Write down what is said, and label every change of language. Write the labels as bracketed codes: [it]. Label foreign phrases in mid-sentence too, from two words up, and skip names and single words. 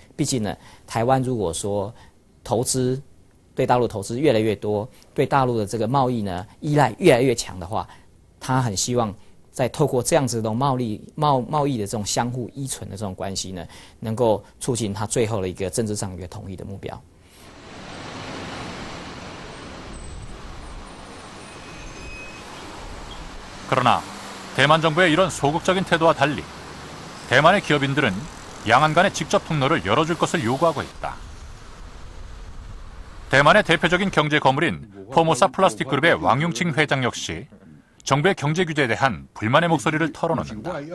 [zh] 毕竟呢，台湾如果说投资对大陆投资越来越多，对大陆的这个贸易呢依赖越来越强的话，他很希望在透过这样子的贸易的这种相互依存的这种关系呢，能够促进他最后的一个政治上一个统一的目标。 [ko] 그러나 대만 정부의 이런 소극적인 태도와 달리 대만의 기업인들은 양안 간의 직접 통로를 열어줄 것을 요구하고 있다. 대만의 대표적인 경제 거물인 포모사 플라스틱 그룹의 왕용칭 회장 역시 정부의 경제 규제에 대한 불만의 목소리를 털어놓는다.